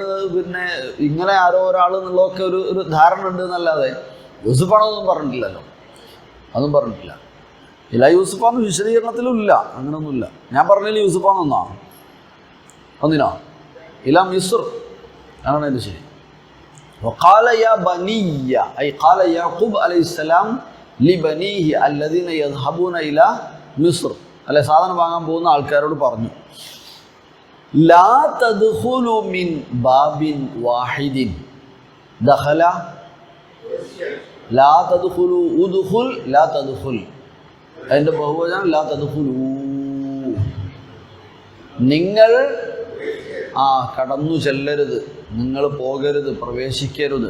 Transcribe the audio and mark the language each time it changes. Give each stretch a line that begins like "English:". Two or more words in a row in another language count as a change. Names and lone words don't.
Malayalam: പിന്നെ ഇങ്ങനെ ആരോ ഒരാൾ എന്നുള്ളതൊക്കെ ഒരു ധാരണ ഉണ്ട് എന്നല്ലാതെ യൂസുഫാണെന്നൊന്നും പറഞ്ഞിട്ടില്ലല്ലോ. അതൊന്നും പറഞ്ഞിട്ടില്ല. ഇല യൂസുഫാന്ന് വിശദീകരണത്തിലും ഇല്ല. അങ്ങനെയൊന്നുമില്ല. ഞാൻ പറഞ്ഞതിൽ യൂസുഫാന്നൊന്നാണ് ഒന്നിനോ
Arabic: إلى مصر
Malayalam: ആണ് എൻ്റെ ശരി.
Arabic: وقال يا بني أي قال يعقوب عليه السلام لبنيه الذين يذهبون إلى مصر
Malayalam: അല്ലെ സാധനം വാങ്ങാൻ പോകുന്ന ആൾക്കാരോട് പറഞ്ഞു
Arabic: لا تدخلوا من باب واحد دخل لا تدخلوا ادخل لا تدخل
Malayalam: അതിൻ്റെ ബഹുവചനം
Arabic: لا تدخلوا
Malayalam: നിങ്ങൾ കടന്നു ചെല്ലരുത്, നിങ്ങൾ പോകരുത്, പ്രവേശിക്കരുത്.